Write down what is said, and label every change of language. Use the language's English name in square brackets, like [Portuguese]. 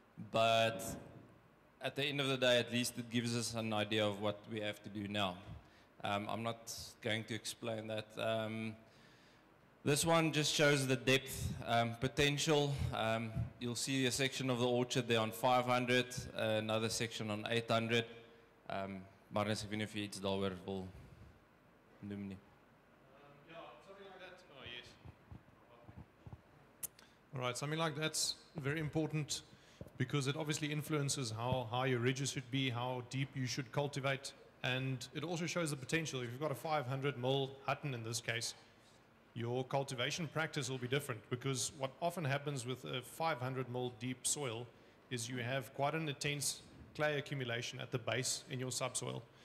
[English] But at the end of the day, at least it gives us an idea of what we have to do now. I'm not going to explain that. This one just shows the depth potential. You'll see a section of the orchard there on 500, another section on 800. [Afrikaans] Marnus, ek weet nie of jy iets daaroor wil noem nie. [English] Something like that. Oh, yes. All right, something like that's very important because it obviously influences how high your ridges should be, how deep you should cultivate, and it also shows the potential. If you've got a 500 mil Hutton in this case, your cultivation practice will be different because what often happens with a 500 mil deep soil is you have quite an intense clay accumulation at the base in your subsoil.